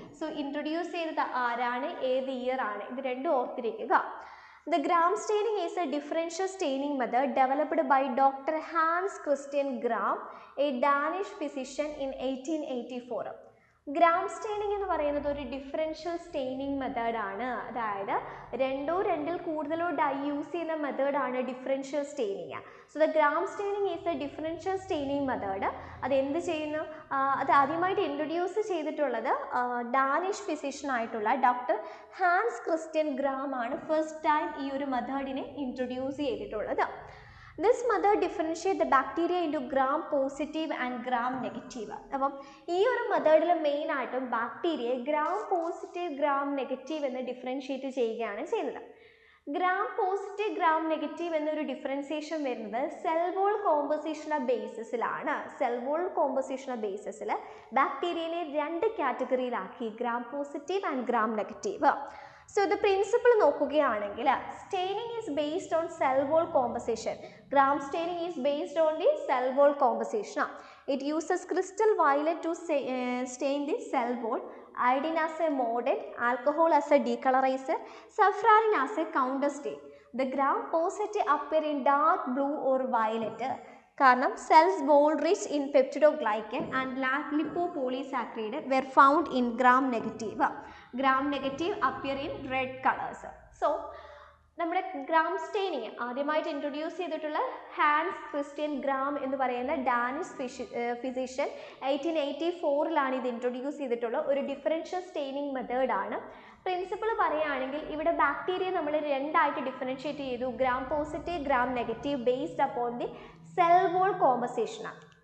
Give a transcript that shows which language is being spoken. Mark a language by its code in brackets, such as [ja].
[ml] So introduce ചെയ്തത് ആരാണ്, ഏത് ഇയർ ആണ്, ഇത് രണ്ടും ഓർത്തിരിക്കുക. [en] The gram staining is a differential staining method developed by Dr. Hans Christian Gram, a Danish physician in 1884. [ml] Gram staining എന്ന് പറയുന്നത് ഒരു ഡിഫറൻഷ്യൽ സ്റ്റെയിനിങ് മെത്തേഡാണ്. അതായത് രണ്ടിൽ കൂടുതലോ ഡൈ യൂസ് ചെയ്യുന്ന മെത്തേഡാണ് differential staining. [en] So the Gram staining is a differential staining method. [ml] അതെന്ത് ചെയ്യുന്നു, അത് ആദ്യമായിട്ട് ഇൻട്രൊഡ്യൂസ് ചെയ്തിട്ടുള്ളത് ഡാനിഷ് ഫിസിഷ്യൻ ആയിട്ടുള്ള ഡോക്ടർ ഹാൻസ് ക്രിസ്ത്യൻ ഗ്രാം ആണ് ഫസ്റ്റ് ടൈം ഈ ഒരു മെത്തേഡിനെ ഇൻട്രൊഡ്യൂസ് ചെയ്തിട്ടുള്ളത്. [en] This method differentiate the bacteria into gram positive and gram negative. [ml] അപ്പം ഈ ഒരു മെത്തേഡിൽ മെയിൻ ആയിട്ടും bacteria gram positive gram negative എന്ന് ഡിഫറൻഷ്യേറ്റ് ചെയ്യുകയാണ് ചെയ്യുന്നത്. ഗ്രാം പോസിറ്റീവ് ഗ്രാം നെഗറ്റീവ് എന്നൊരു ഡിഫറൻസിയേഷൻ വരുന്നത് സെൽ വോൾ കോമ്പോസിഷൻ്റെ ബേസിസിലാണ്. സെൽ വോൾ കോമ്പോസിഷൻ്റെ ബേസിസിൽ ബാക്ടീരിയനെ രണ്ട് കാറ്റഗറിയിലാക്കി, gram positive and gram negative. [en] So the principle നോക്കുകയാണെങ്കിൽ staining is based on cell wall composition. Gram staining is based on the cell wall composition. It uses crystal violet to stain the cell wall, iodine as a mordant, alcohol as a decolorizer, saffron as a counter stain. The gram positive appear in dark blue or violet. കാരണം cells wall rich in peptidoglycan and lipopolysaccharide were found in gram negative. Gram negative appear in red colors. [ml] So നമ്മുടെ gram staining ആദ്യമായിട്ട് introduce ചെയ്തിട്ടുള്ള Hans Christian gram എന്ന് പറയുന്ന Danish physician 1884 ഇത് introduce ചെയ്തിട്ടുള്ള ഒരു differential staining മെത്തേഡാണ്. പ്രിൻസിപ്പിൾ പറയുകയാണെങ്കിൽ ഇവിടെ ബാക്ടീരിയ നമ്മൾ രണ്ടായിട്ട് ഡിഫറൻഷ്യേറ്റ് ചെയ്തു, gram positive gram negative based upon the cell wall കോമ്പോസിഷനാണ്.